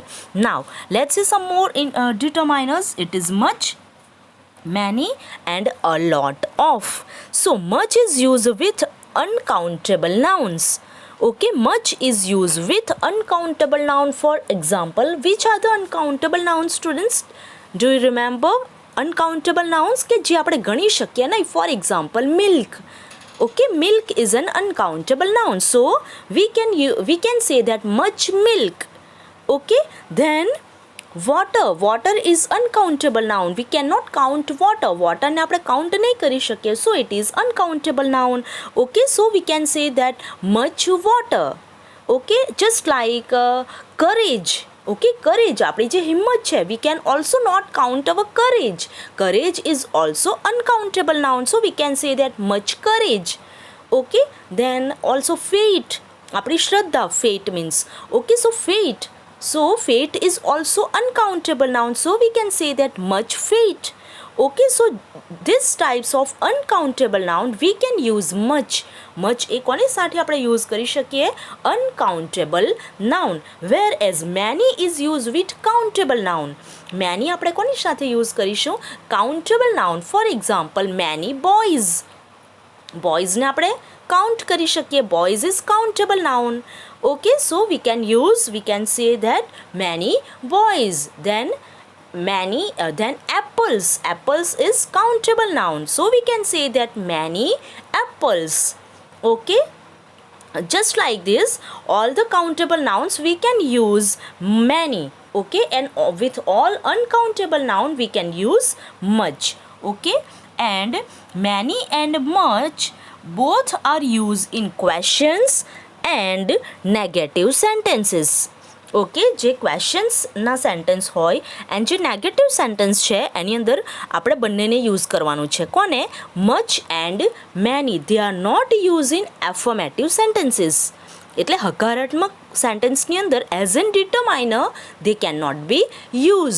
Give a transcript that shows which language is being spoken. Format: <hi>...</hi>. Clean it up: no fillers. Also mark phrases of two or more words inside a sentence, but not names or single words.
<en>Now let's see some more in determiners. It is much, many and a lot of. So much is used with uncountable nouns. Okay, much is used with uncountable noun. For example, which are the uncountable nouns, students? Do you remember uncountable nouns</en> <gu>કે જે આપણે ગણી શકીએ નહીં?</gu> <en>For example, milk. Okay, milk is an uncountable noun. So we can say that much milk. Okay, then water is uncountable noun. We cannot count water</en> <gu>ને આપણે count નહીં કરી શકીએ,</gu> <en>so it is uncountable noun. Okay, so we can say that much water. Okay, just like courage. Okay, courage,</en> <gu>આપણી જે હિંમત છે,</gu> <en>we can also not count our courage. Courage is also uncountable noun, so we can say that much courage. Okay, then also fate,</en> <gu>આપણી શ્રદ્ધા,</gu> <en>fate means. Okay, so fate is also uncountable noun, so we can say that much fate. Okay, so this types of uncountable noun we can use much.</en> <gu>એ કોની સાથે આપણે યુઝ કરી શકીએ?</gu> <en>uncountable noun. Whereas many is used with countable noun.</en> <gu>many આપણે કોની સાથે યુઝ કરીશું?</gu> <en>countable noun. For example, many boys.</en> <gu>બોયઝને આપણે કાઉન્ટ કરી શકીએ.</gu> <en>boys is countable noun. okay, so we can say that many boys. Then apples is countable noun, so we can say that many apples. Okay, just like this, all the countable nouns we can use many. Okay, and with all uncountable noun we can use much. Okay, and many and much both are used in questions and negative sentences.</en> <gu>ઓકે, જે</gu> <en>questionsના sentence</en> <gu>હોય એન્ડ જે</gu> <en>negative sentence</en> <gu>છે એની અંદર આપણે બંનેને યુઝ કરવાનું છે.</gu> <en>કોને? much and many. they are not use in affirmative sentences.</en> <gu>એટલે હકારાત્મક સેન્ટેન્સની અંદર</gu> <en>as an determiner they can not be use.</en>